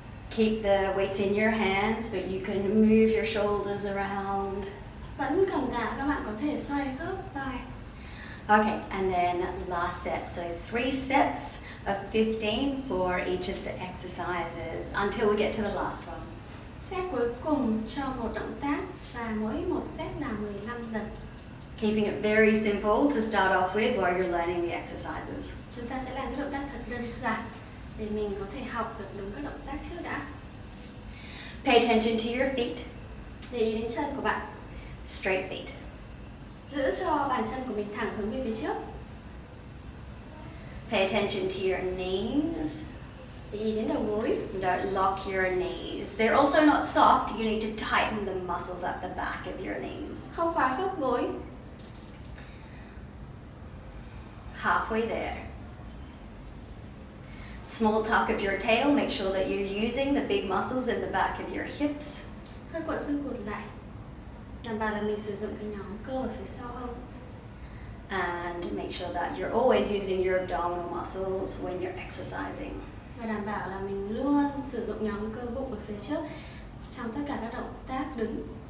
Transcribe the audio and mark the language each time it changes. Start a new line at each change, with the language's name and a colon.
English: Keep the weights in your hands, but you can move your shoulders around.
Vietnamese: Vẫn cầm tạ, các bạn có thể xoay khớp vai.
English: Okay, and then last set. So 3 sets of 15 for each of the exercises until we get to the last one.
Vietnamese: Set cuối cùng cho một động tác và mỗi một set là 15 lần.
English: Keeping it very simple to start off with while you're learning the exercises.
Vietnamese: Chúng ta sẽ làm cái động tác thật đơn giản để mình có thể học được đúng các động tác trước đã.
English: Pay attention to your feet,
Vietnamese: Để ý đến chân của bạn.
English: straight feet.
Vietnamese: Giữ cho bàn chân của mình thẳng hướng về phía trước.
English: Pay attention to your knees.
Vietnamese: Để ý đến đầu gối.
English: Don't lock your knees. They're also not soft. You need to tighten the muscles at the back of your knees.
Vietnamese: Không khóa khớp gối.
English: Halfway there. Small tuck of your tail. Make sure that you're using the big muscles in the back of your hips.
Vietnamese: Hơi cuộn xương cụt lại. Đảm bảo là mình sử dụng cái nhóm cơ ở phía sau hông.
English: And make sure that you're always using your abdominal muscles when you're exercising.
Vietnamese: Và đảm bảo là mình luôn sử dụng nhóm cơ bụng ở phía trước trong tất cả các động tác đứng.